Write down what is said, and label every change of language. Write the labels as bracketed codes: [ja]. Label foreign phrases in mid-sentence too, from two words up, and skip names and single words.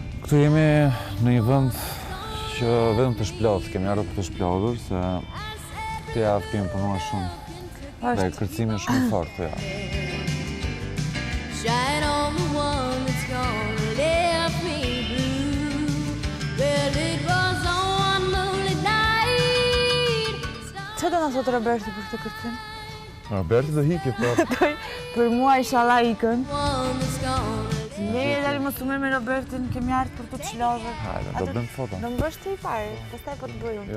[sq] këtu jemi në një vend që vetëm të shplodh, kemi ardhur për të shplodhur, se këtë javë kemi punuar shumë dhe kërcimi është shumë fort këtë javë. [en] Shine on the one that's gonna left me blue. Well, it was on moonlit night. [sq] Që do na thot Roberti për këtë kërcim? Roberti do hikë, po. Për mua inshallah ikën. [en] One that's gonna [sq] Ne dali më sumer me Robertin, kemi ardhur për të çlodhur. Hajde, do bëjmë foto. Do më bësh ti fare, pastaj po të bëj unë.